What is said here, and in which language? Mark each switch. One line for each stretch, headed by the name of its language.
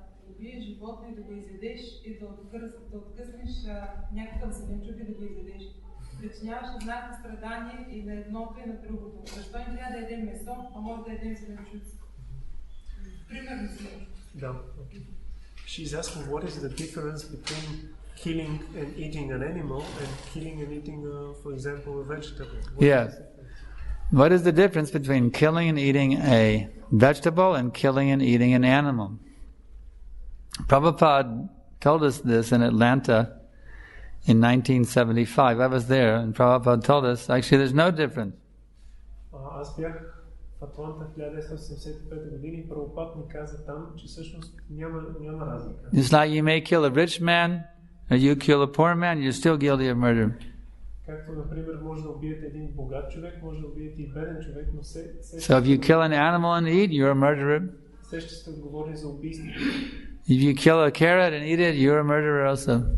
Bulgarian: убиеш животно и да го изядеш и да откъснеш някакъв зеленчук и да го изядеш. Причиняваш еднакво страдание и на едното и на другото. Защо не трябва да ядем месо, а може да ядем зеленчуци? Примерно зеленчуци. Да.
English: She's asking what is the difference between killing and eating an animal and killing and eating, for example, a vegetable. Yes. What is the difference between killing and eating a vegetable and killing and eating an animal? Prabhupada told us this in Atlanta in 1975. I was there, and Prabhupada told us, actually, there's no difference.
Bulgarian: Аз бях в Атланта в 1975 година и Прабхупад ми каза там, че всъщност няма разлика.
English: It's like you may kill a rich man, or you kill a poor man, you're still guilty of murder.
Bulgarian: Както, например, може да убиете един богат човек, може да убиете и беден човек, но
English: So if you kill an animal and eat, you're a murderer.
Bulgarian: Все ще сте отговорни за убийство.
English: If you kill a carrot and eat it, you're a murderer also.